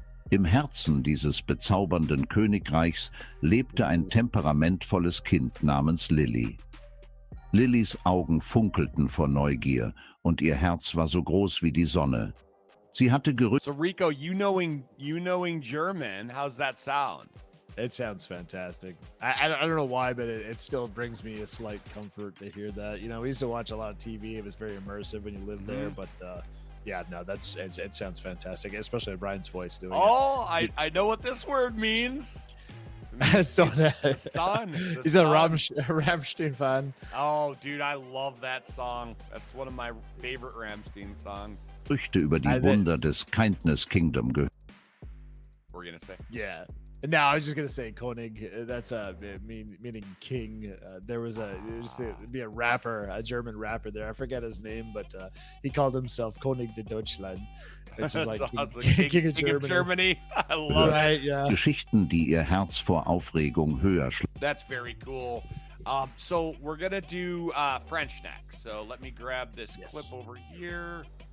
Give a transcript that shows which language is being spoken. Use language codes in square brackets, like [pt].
[de] Im Herzen dieses bezaubernden Königreichs lebte ein temperamentvolles Kind namens Lily. Lillys Augen funkelten vor Neugier und ihr Herz war so groß wie die Sonne. Sie hatte Gerüchte. [en] So Rico, you knowing German, how's that sound? It sounds fantastic. I don't know why, but it still brings me a slight comfort to hear that. You know, we used to watch a lot of TV. It was very immersive when you lived there, but yeah, no, it sounds fantastic, especially Brian's voice doing it. I know what this word means. So Sun. He's a Rammstein fan. Oh, dude, I love that song. That's one of my favorite Rammstein songs. [de] Gerüchte über die Wunder des Kindness Kingdom gehört. [en] We're gonna say. Yeah. No, I was just gonna say König. That's meaning king. There used to be a rapper, a German rapper there. I forget his name, but he called himself König de Deutschland, which is like awesome. king of King of Germany. Germany. I love it. Right? Yeah. [de] Geschichten, die ihr Herz vor Aufregung höher [en] That's very cool. So we're gonna do French next. So let me grab this clip over here.